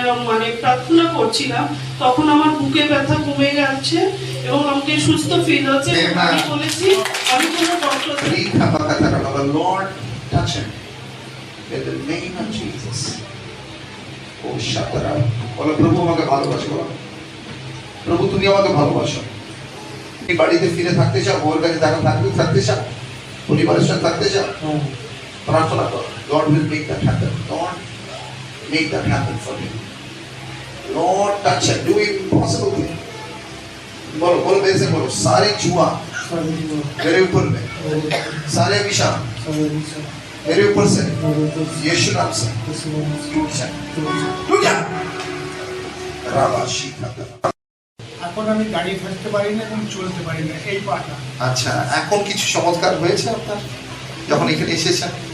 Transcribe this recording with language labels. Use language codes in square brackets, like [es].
[bn] করছিলাম তখন আমার বুকে ব্যথা কমে যাচ্ছে এবং আমাকে সুস্থ ফিল হচ্ছে এবং আমি বলেছি আমি কোনো doctor Lord, touch him in the name of Jesus. ও শাতরা বলো প্রভু আমাকে ভালোবাসো, বলো প্রভু তুমি আমাকে ভালোবাসো। তুমি বাড়িতে ফিরে থাকতে চাও, ওর কাছে থাকতে চাও, পরিবারের সাথে থাকতে চাও, প্রার্থনা করো। [en] God will make that happen. Lord, make that happen for me. Lord, touch him, do impossible thing. [hi] बोलो बोलो मेरे से बोलो, सारे जुआ मेरे ऊपर में, सारे विषाण मेरे ऊपर से यीशु नाम से टूट जा। राबाशी [bn] এখন আমি গাড়ি ফেলতে পারি না এবং চলতে পারি না এই পাটা। আচ্ছা, এখন কিছু চমৎকার হয়েছে আপনার যখন এখানে এসেছেন?